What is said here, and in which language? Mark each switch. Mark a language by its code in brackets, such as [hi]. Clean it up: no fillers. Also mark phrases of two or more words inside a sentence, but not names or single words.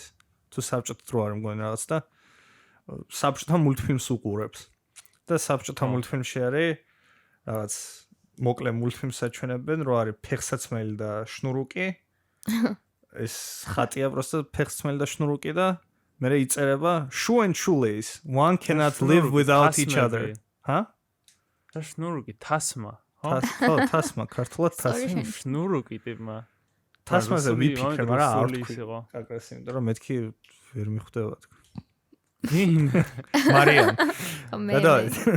[ka] თუ საბჭოთა დრო არ მგონი რაღაც და საბჭოთა მულტფილმს უყურებს. და საბჭოთა მულტფილმში არის რაღაც მოკლე მულტფილმს აჩვენებენ, რომ არის ფეხსაცმელი და შნურუკი. ეს ხატია просто ფეხსაცმელი და შნურუკი და მერე იწერება [en] shoe and shoelace. One cannot live without each other. [ka] ჰა? და შნურუკი თასმა. ხო, თასმა, ქართულად თასმა. შნურუკი ტიპმა. თასმაზე ვიფიქრე, მაგრამ არ ვთქვი. კაკას იმიტომ რომ მეთქი ვერ მიხვდება თქო. ვინ? მარიამ. გადავიდეთ.